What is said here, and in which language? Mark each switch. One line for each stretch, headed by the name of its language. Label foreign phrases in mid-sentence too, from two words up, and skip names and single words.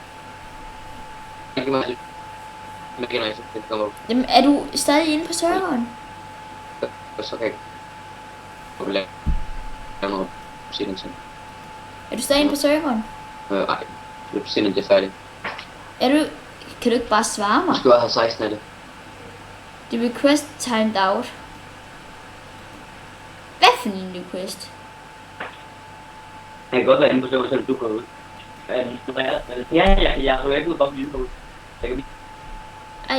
Danish: Giv mig lidt manganite, så det kommer op. Jamen, er du stadig inde på serveren? Og så kan jeg lave noget obsidian til. Er du stadig inde på serveren? Nej, obsidian det er færdigt. Er du... Kan du ikke bare svare mig? Du skal bare have 16 af det.
English: The request timed out.
Danish: Hvad for en request? Jeg kan godt være inde på serveren, selvom du går ud. Jeg er ikke ud bare blive ud. Ej,